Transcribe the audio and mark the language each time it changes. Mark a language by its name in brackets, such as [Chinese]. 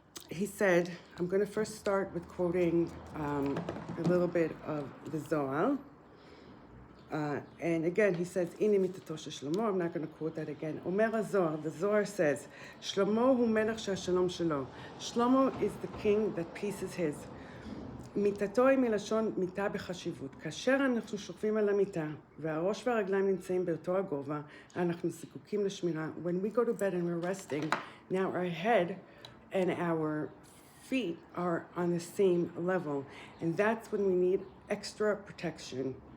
[English] He said, I'm going to first start with quoting a little bit of the Zohar. And again, he says, [Hebrew] Ine mitato shel Shlomo. [English] I'm not going to quote that again. [Hebrew] Omer HaZohar, [English] the Zohar says, [Hebrew] Shlomo hu melech she'ashalom shelo. [English] Shlomo is the king that peace is his. [Hebrew] מיטתו היא מלשון מיטה בחשיבות. כאשר אנחנו שוכבים על המיטה והראש והרגליים נמצאים באותו הגובה, אנחנו זקוקים לשמירה. [English] When we go to bed and we're resting, now our head and our feet are on the same level. And that's when we need extra protection.